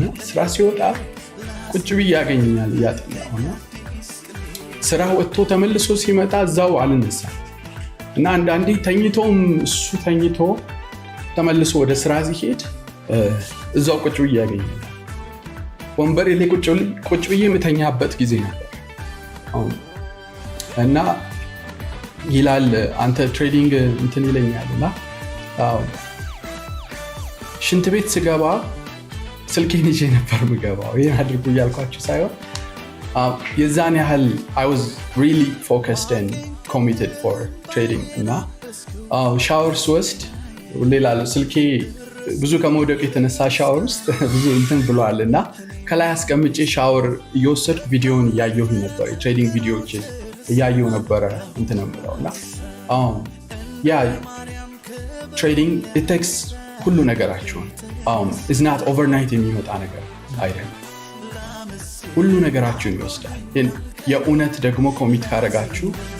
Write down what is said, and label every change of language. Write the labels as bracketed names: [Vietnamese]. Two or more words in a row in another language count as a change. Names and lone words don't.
[Amharic] ስራ ሲወጣ ቁጭ ብዬ ያገኘኛል እያጠናሁና ስራ ወጥቶ ተመልሶ ሲመጣ እዛው አልነሳ እና አንዳንዴ ተኝቶም እሱ ተኝቶ ተመልሶ ወደ ስራ ሲሄድ እዛው ቁጭ ብዬ ያገኘኛል ወንበሬ ላይ ቁጭ ብዬ የምተኛበት ጊዜ ነበር። እና ይላል አንተ ትሬዲንግ እንትን ይለኛል እና ሽንት ቤት ስገባ ስልኬን ይዤ ነበር ምገባው። ይህን አድርጉ እያልኳችሁ ሳይሆን የዛን ያህል [English] I was really focused and committed for trading [Amharic] እና ሻወር ስወስድ ሌላ ስልኬ ብዙ ከመውደቅ የተነሳ ሻወር ውስጥ ብዙ እንትን ብሏል እና ከላይ አስቀምጬ ሻወር እየወሰድኩ ቪዲዮን እያየሁ ነበር። የትሬዲንግ ቪዲዮዎችን እያየሁ ነበረ እንትን የምለው እና ያ ትሬዲንግ [English] it takes [Amharic] ሁሉ ነገራችሁን [English] is not overnight [Amharic] የሚመጣ ነገር አይደለም። ሁሉ ነገራችሁን ይወስዳል። የእውነት ደግሞ ኮሚት ካረጋችሁ